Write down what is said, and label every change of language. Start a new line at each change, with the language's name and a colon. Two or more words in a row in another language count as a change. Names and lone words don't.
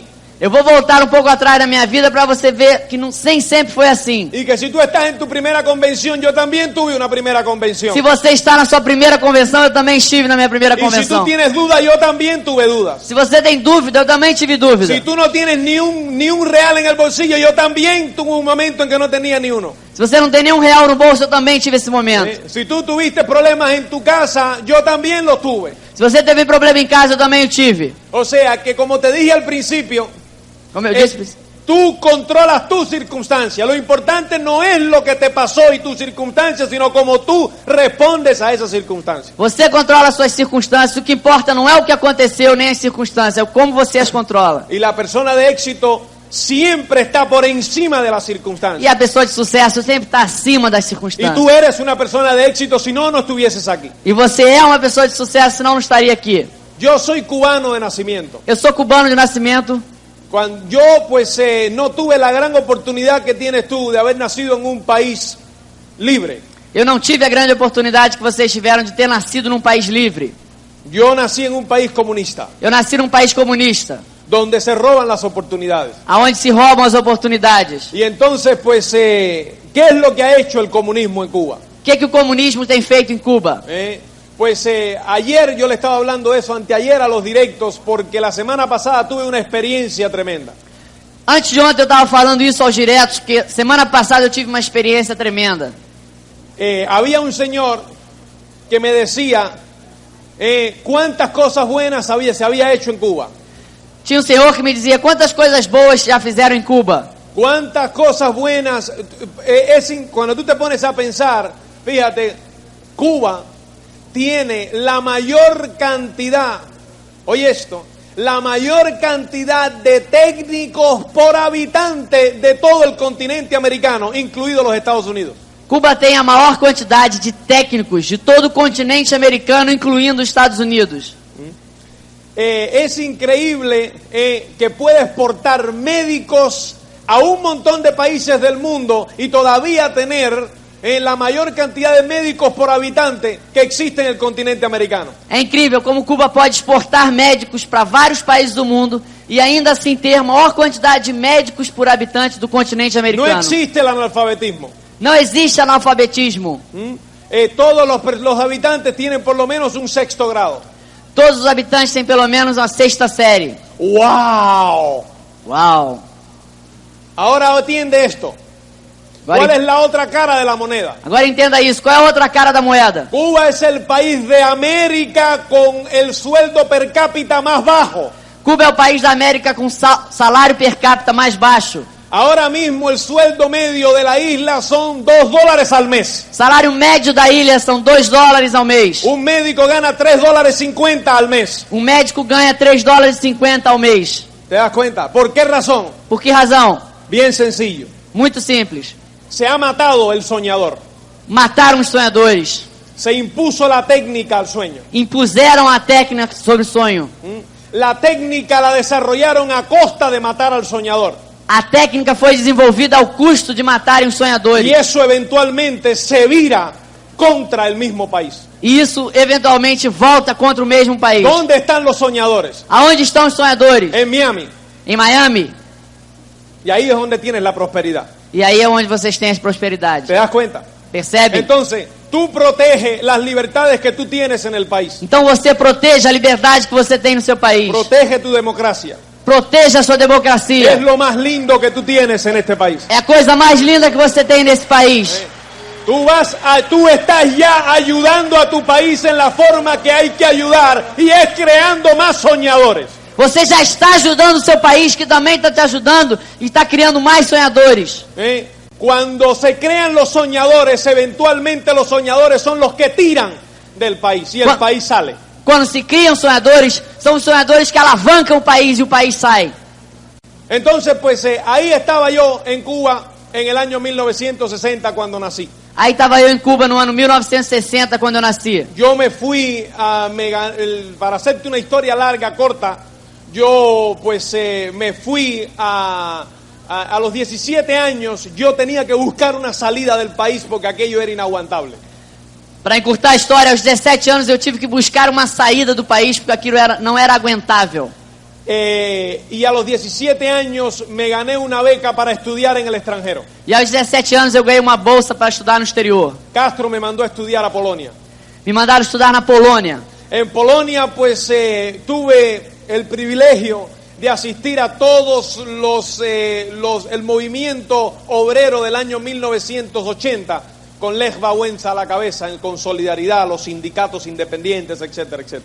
Portuguese: Eu vou voltar um pouco atrás na minha vida para você ver que nem sempre foi assim.
Spanish: Y que si tú estás en tu primera convención, yo también tuve una primera convención.
Portuguese: Se você está na sua primeira convenção, eu também estive na minha primeira
Spanish: Y si tú
Portuguese: convenção.
Spanish: tienes dudas, yo también tuve dudas.
Portuguese: Se você tem dúvida, eu também tive dúvida.
Spanish: Si tú no tienes ni un real en el bolsillo, yo también tuve un momento en que no tenía ni uno.
Portuguese: Se você não tem nenhum real no bolso, eu também tive esse momento.
Spanish: Si tú tuviste problemas en tu casa, yo también los tuve.
Portuguese: Se você teve problema em casa, eu também o tive.
Spanish: O sea que como te dije al principio,
Portuguese: Como eu disse,
Spanish: tú controlas tus circunstancias. Lo importante no es lo que te pasó y tus circunstancias, sino cómo tú respondes a esas circunstancias.
Portuguese: você controla as suas circunstâncias. O que importa não é o que aconteceu, nem as circunstâncias, é como você as controla.
Spanish: Y la persona de éxito siempre está por encima de las
Portuguese: E
Spanish: circunstancias.
Portuguese: a pessoa de sucesso sempre está acima das
Spanish: Y
Portuguese: circunstâncias.
Spanish: tú eres una persona de éxito, si no, no estuvieses aquí.
Portuguese: E você é uma pessoa de sucesso, senão não estaria aqui.
Spanish: Yo soy cubano de nacimiento.
Portuguese: Eu sou cubano de nascimento.
Spanish: Cuando yo no tuve la gran oportunidad que tienes tú de haber nacido en un país libre.
Portuguese: Eu não tive a grande oportunidade que vocês tiveram de ter nascido num país livre.
Spanish: Yo nací en un país comunista,
Portuguese: Eu nasci num país comunista,
Spanish: donde se roban las oportunidades.
Portuguese: aonde se roubam as oportunidades.
Spanish: Y entonces, pues, ¿qué es lo que ha hecho el comunismo en Cuba?
Portuguese: O que o comunismo tem feito em Cuba?
Spanish: Ayer yo le estaba hablando de eso, anteayer a los directos, porque la semana pasada tuve una experiencia tremenda.
Portuguese: Antes de ontem eu estava falando isso aos diretos, que semana passada eu tive uma experiência tremenda.
Spanish: Había un señor que me decía cuántas cosas buenas se había hecho en Cuba.
Portuguese: Tinha um senhor que me dizia quantas coisas boas já fizeram em Cuba.
Spanish: Cuántas cosas buenas. Cuando tú te pones a pensar, fíjate, Cuba tiene la mayor cantidad, oye esto, la mayor cantidad de técnicos por habitante de todo el continente americano, incluidos los Estados Unidos.
Portuguese: Cuba tem a maior quantidade de técnicos de todo o continente americano, incluindo os Estados Unidos.
Spanish: Es increíble que puede exportar médicos a un montón de países del mundo y todavía tener la mayor cantidad de médicos por habitante que existe en el continente americano.
Portuguese: É incrível como Cuba pode exportar médicos para vários países do mundo e ainda assim ter a maior quantidade de médicos por habitante do continente
Spanish: No
Portuguese: americano.
Spanish: existe el analfabetismo.
Portuguese: Não existe analfabetismo.
Spanish: Todos los habitantes tienen por lo menos un 6º grado.
Portuguese: Todos os habitantes têm pelo menos uma 6ª série.
Spanish: ¡Wow!
Portuguese: Uau!
Spanish: Ahora atiende esto. ¿Cuál es la otra cara de la moneda?
Portuguese: Agora entenda isso. Qual é a outra cara da moeda?
Spanish: Cuba es el país de América con el sueldo per cápita más bajo.
Portuguese: Cuba é o país da América com salário per capita mais baixo.
Spanish: Ahora mismo el sueldo medio de la isla son $2 al mes.
Portuguese: Salário médio da ilha são $2 ao mês.
Spanish: Un médico gana $3.50 al mes.
Portuguese: Um médico ganha $3,50 ao mês.
Spanish: ¿Te das cuenta? ¿Por qué razón?
Portuguese: Por que razão?
Spanish: Bien sencillo.
Portuguese: Muito simples.
Spanish: Se ha matado el soñador.
Portuguese: Mataram os sonhadores.
Spanish: Se impuso la técnica al sueño.
Portuguese: Impuseram a técnica sobre o sonho.
Spanish: La técnica la desarrollaron a costa de matar al soñador.
Portuguese: A técnica foi desenvolvida ao custo de matarem os sonhadores.
Spanish: Y eso eventualmente se vira contra el mismo país.
Portuguese: E isso eventualmente volta contra o mesmo país.
Spanish: ¿Dónde están los soñadores?
Portuguese: Aonde estão os sonhadores?
Spanish: En Miami.
Portuguese: Em Miami.
Spanish: Y ahí es donde tienes la prosperidad.
Portuguese: E aí é onde vocês têm as prosperidades.
Spanish: ¿Te das cuenta?
Portuguese: Percebe?
Spanish: Entonces, tú protege las libertades que tú tienes en el país.
Portuguese: Então você proteja a liberdade que você tem no seu país.
Spanish: Protege tu democracia.
Portuguese: Proteja a sua democracia.
Spanish: Es lo más lindo que tú tienes en este país.
Portuguese: É a coisa mais linda que você tem nesse país.
Spanish: Tú estás ya ayudando a tu país en la forma que hay que ayudar y es creando más soñadores.
Portuguese: Você já está ajudando o seu país, que também está te ajudando e está criando mais sonhadores.
Spanish: Cuando se crean los soñadores, eventualmente los soñadores son los que tiran del país y el país sale.
Portuguese: Quando se criam sonhadores, são os sonhadores que alavancam o país e o país sai.
Spanish: Entonces, pues ahí estaba yo en Cuba en el año 1960 cuando nací.
Portuguese: Aí estava eu em Cuba no ano 1960, quando eu nasci.
Spanish: Yo me fui, para hacerte una historia larga, corta, yo pues me fui a los 17 años, yo tenía que buscar una salida del país porque aquello era inaguantable.
Portuguese: Para encurtar a história, aos 17 anos eu tive que buscar uma saída do país porque aquilo não era aguentável.
Spanish: Y a los 17 años me gané una beca para estudiar en el extranjero.
Portuguese: E aos 17 anos eu ganhei uma bolsa para estudar no exterior.
Spanish: Castro me mandó a estudiar a Polonia.
Portuguese: Me mandaram estudar na Polônia.
Spanish: En Polonia pues tuve el privilegio de asistir a todos el movimiento obrero del año 1980 con Lech Wałęsa a la cabeza, con Solidaridad, los sindicatos independientes, etcétera, etcétera.